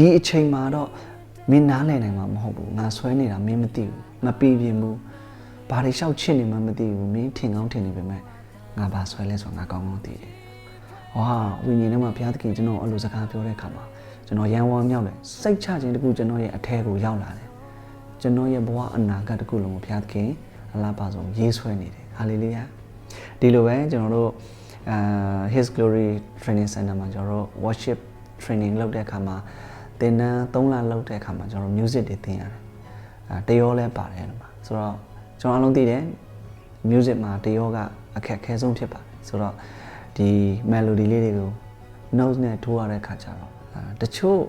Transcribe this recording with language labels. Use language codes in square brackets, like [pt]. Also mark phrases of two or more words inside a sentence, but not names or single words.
[my] အချိန်မှာတော့မင်းနားလဲနိုင်မှာမဟုတ်ဘူးငါဆွဲနေတာမင်းမသိဘူးမပီပြင်ဘူးဘာတွေလျှောက်ချစ်နေမှမသိဘူးမင်းထင်ကောင်းထင်နေပေမဲ့ငါဘာဆွဲလဲဆိုတော့ငါကောင်းကောင်းသိတယ်။ဝါဝိညာဉ်ထဲမှာဘုရားသခင်ကျွန်တော်အဲ့လိုစကားပြောတဲ့အခါမှာကျွန်တော်ရန်ဝါမြောက်တယ်စိတ်ချခြင်းတခုကျွန်တော်ရဲ့အထဲကိုရောက်လာတယ်။ကျွန်တော်ရဲ့ဘဝအနာဂတ်တခုလုံးကိုဘုရားသခင်အလားပါဆုံးရေးဆွဲနေတယ်။ဟာလေလုယာ။ဒီလိုပဲကျွန်တော်တို့ His Glory Training Center မှာကျွန်တော်တို့ [en] worship training [my] လုပ်တဲ့အခါမှာသင်တန်း3လလုပ်တဲ့အခါမှာကျွန်တော် music တွေသင်ရတယ်။တရောလဲပါတယ်အဲ့မှာဆိုတော့ကျွန်တော်အလုံးသိတယ် music မှာတရောကအခက်အခဲဆုံးဖြစ်ပါတယ်ဆိုတော့ဒီ melody လေးတွေကို notes နဲ့ထိုးရတဲ့ခါကျတော့တချို့